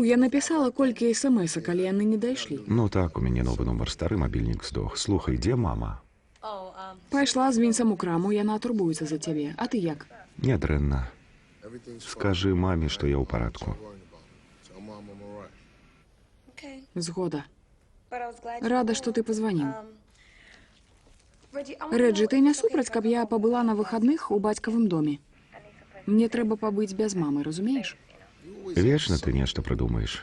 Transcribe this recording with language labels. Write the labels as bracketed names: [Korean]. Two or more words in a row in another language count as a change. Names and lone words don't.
[Belarusian] Я напісала колькі смс-а, калі яны не дайшлі. Ну так, у мяне новы нумар, стары мабільнік здох. Слухай, дзе мама? Пайшла з Вінсам у краму, яна турбуецца за цябе. А ты як? Нядрэнна. [Russian] Скажи маме, что я [Belarusian] у парадку. Згода. Рада, што ты пазваніў. Рэджы, ты не супраць, каб я пабыла на выхадных у бацькавым доме? Мне трэба пабыць без мамы, разумееш? Вечно ты нешта прыдумаеш.